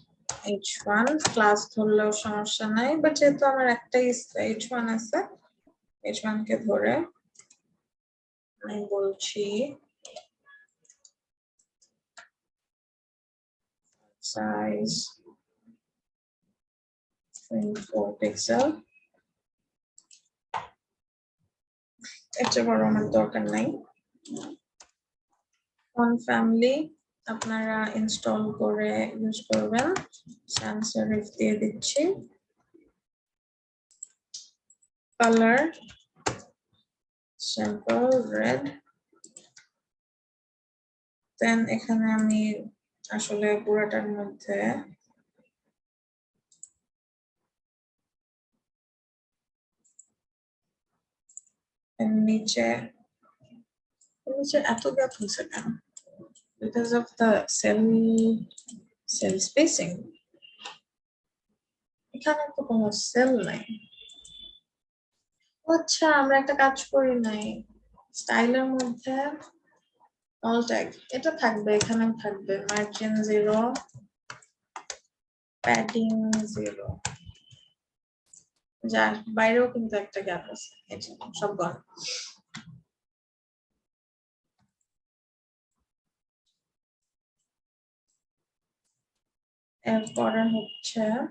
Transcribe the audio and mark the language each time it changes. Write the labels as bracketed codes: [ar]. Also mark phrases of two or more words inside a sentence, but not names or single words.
[bn] H1 ক্লাস ধরলেও সমস্যা নাই, বাট যেহেতু আমার একটাই H1 আছে, H1 কে ধরে আমি বলছি [en] size 24 pixel [bn] এটা বড় আমার দরকার নাই [en] font family [bn] আপনারা ইনস্টল করে ইউজ করবেন [en] sans serif [bn] দিয়ে দিচ্ছি কালার [en] simple red [bn] দেন এখানে আমি আসলে পুরোটার মধ্যে নিচে এত গ্যাপ হয়েছে কেন [en] because of the cell spacing [bn] এখানে তো কোনো সেল নাই আচ্ছা আমরা একটা কাজ করি নাই স্টাইলের মধ্যে [en] all tag [bn] এটা থাকবে এখানে থাকবে [en] margin 0 padding 0 [bn] যার বাইরেও কিন্তু একটা গ্যাপ আছে এই যে সব গণ এরপরে হচ্ছে